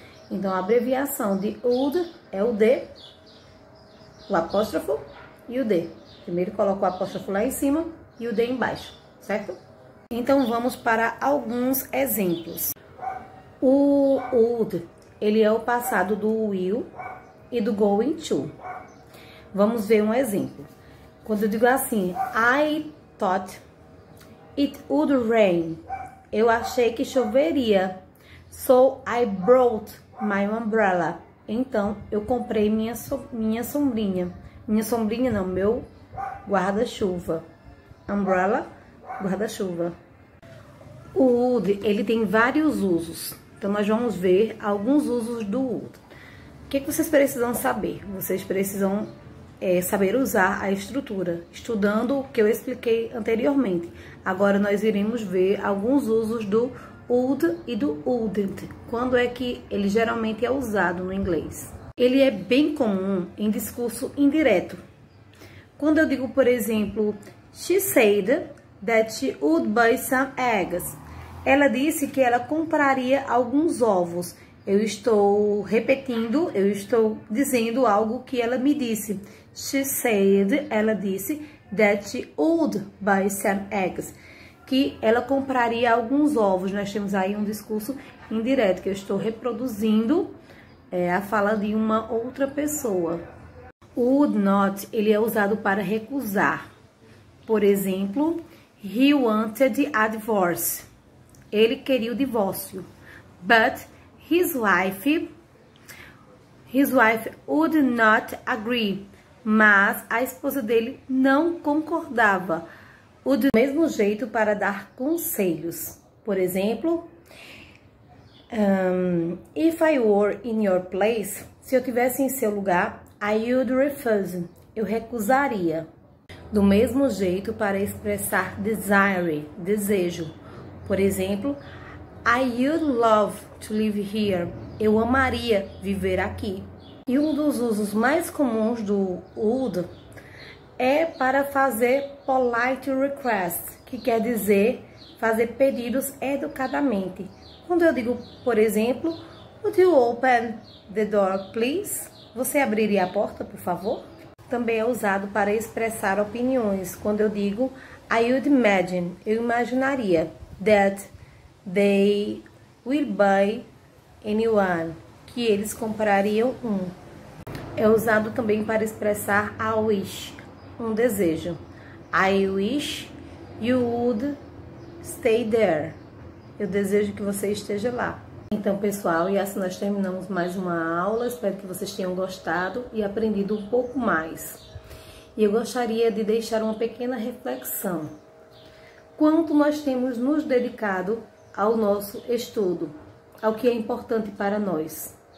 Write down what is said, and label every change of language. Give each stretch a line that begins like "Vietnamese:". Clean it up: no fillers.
Portuguese: Então, a abreviação de would é o D, o apóstrofo e o D. Primeiro coloco o apóstrofo lá em cima e o D embaixo, certo? Então, vamos para alguns exemplos. O would, ele é o passado do will e do going to. Vamos ver um exemplo. Quando eu digo assim,
English: I thought it would rain.
Portuguese: Eu achei que choveria.
English: So I brought my umbrella.
Portuguese: Então, eu comprei minha sombrinha. Minha sombrinha não, meu guarda-chuva. Umbrella, guarda-chuva. O would, ele tem vários usos. Então, nós vamos ver alguns usos do would. O que vocês precisam saber? Vocês precisam saber usar a estrutura, estudando o que eu expliquei anteriormente. Agora, nós iremos ver alguns usos do would e do wouldn't. Quando é que ele geralmente é usado no inglês? Ele é bem comum em discurso indireto. Quando eu digo, por exemplo,
English: she said that she would buy some eggs.
Portuguese: Ela disse que ela compraria alguns ovos. Eu estou repetindo, eu estou dizendo algo que ela me disse.
English: She said,
Portuguese: ela disse,
English: that she would buy some eggs.
Portuguese: Que ela compraria alguns ovos. Nós temos aí um discurso indireto, que eu estou reproduzindo a fala de uma outra pessoa. O would not, ele é usado para recusar. Por exemplo,
English: he wanted a divorce.
Portuguese: Ele queria o divórcio.
English: But his wife would not agree.
Portuguese: Mas a esposa dele não concordava. Do mesmo jeito para dar conselhos. Por exemplo,
English: if I were in your place,
Portuguese: se eu tivesse em seu lugar,
English: I would refuse.
Portuguese: Eu recusaria. Do mesmo jeito para expressar desire, desejo. Por exemplo,
English: I would love to live here.
Portuguese: Eu amaria viver aqui. E um dos usos mais comuns do would é para fazer polite request, que quer dizer fazer pedidos educadamente. Quando eu digo, por exemplo,
English: would you open the door, please?
Portuguese: Você abriria a porta, por favor? Também é usado para expressar opiniões. Quando eu digo,
English: I would imagine,
Portuguese: eu imaginaria,
English: that they will buy anyone,
Portuguese: que eles comprariam um. É usado também para expressar I wish, um desejo.
English: I wish you would stay there.
Portuguese: Eu desejo que você esteja lá. Então, pessoal, e assim nós terminamos mais uma aula. Espero que vocês tenham gostado e aprendido um pouco mais. E eu gostaria de deixar uma pequena reflexão. Quanto nós temos nos dedicado ao nosso estudo, ao que é importante para nós?